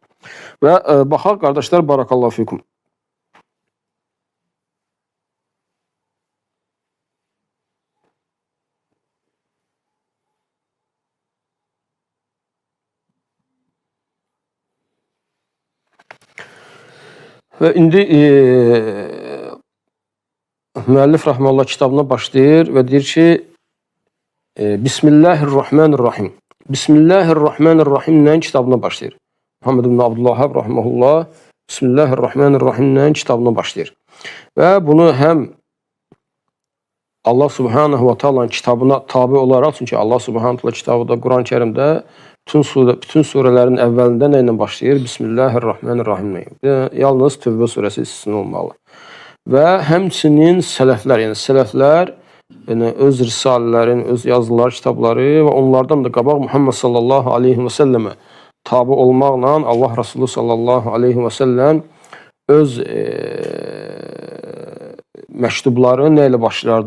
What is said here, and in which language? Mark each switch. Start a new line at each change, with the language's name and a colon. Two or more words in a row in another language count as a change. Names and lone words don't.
Azerbaijani: Və baxaq, qardaşlar,
Arabic: بارك الله فيكم.
Azerbaijani: Və indi müəllif rəhməllah kitabına başlayır və deyir ki, Bismillahirrahmanirrahim. Bismillahirrahmanirrahimlə kitabına başlayır. Muhammed ibn Abdülvahhab rəhməhullah Bismillahirrahmanirrahimlə kitabına başlayır. Və bunu həm Allah
Arabic: سبحانه وتعالى
Azerbaijani: kitabına tabi olaraq, çünki Allah
Arabic: سبحانه وتعالى
Azerbaijani: kitabı da Quran-ı Kərimdə bütün surələrin əvvəlində nə ilə başlayır? Bismillahirrahmanirrahim. Yalnız Tövbə surəsi istisna olmalı. Və həmçinin sələflər, yəni sələflər öz risalələrin, öz yazıları, kitabları və onlardan da qabaq Muhammed
Arabic: صلى الله عليه وسلم
Azerbaijani: tabi olmaqla Allah Rasulü
Arabic: صلى الله عليه وسلم
Azerbaijani: öz məktubları nə ilə başlardı?